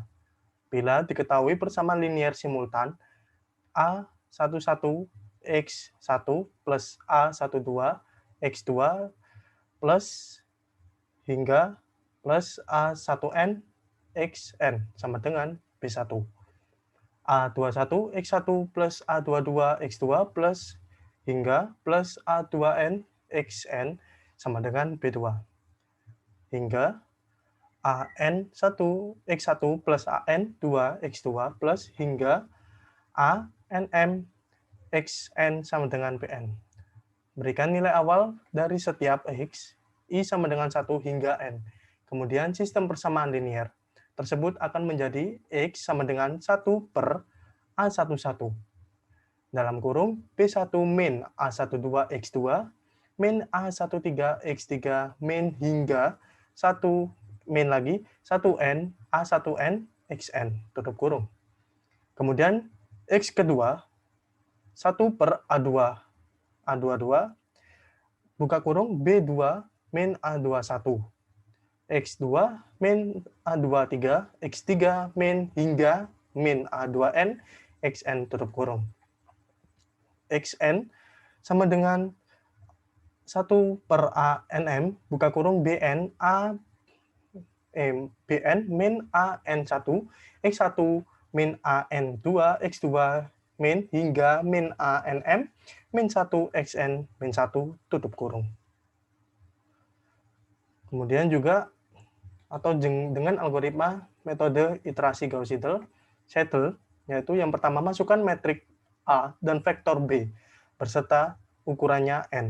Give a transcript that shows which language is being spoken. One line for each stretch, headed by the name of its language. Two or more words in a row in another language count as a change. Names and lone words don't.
Indonesian: Bila diketahui persamaan linier simultan A11 X1 plus A12 X2 plus hingga plus A1N Xn sama dengan B1. A21 X1 plus A22 X2 plus hingga plus A2N Xn sama dengan B2. Hingga AN1 X1 plus AN2 X2 plus hingga ANM Xn sama dengan Bn. Berikan nilai awal dari setiap X, I sama dengan 1 hingga N. Kemudian sistem persamaan linier tersebut akan menjadi X sama dengan 1 per A11 dalam kurung B1 min A12 X2 min A13 X3 min hingga 1 min lagi 1N A1N Xn tutup kurung. Kemudian X kedua 1 per A2 A22 buka kurung B2 min A21 X2 min A23 X3 min hingga min A2N Xn tutup kurung. Xn sama dengan 1 per ANM buka kurung BN BN min AN1 X1 min AN2 X2 min hingga min ANM min 1 Xn min 1 tutup kurung. Kemudian juga atau dengan algoritma metode iterasi Gauss-Seidel, yaitu yang pertama masukkan metrik A dan vektor B berserta ukurannya N.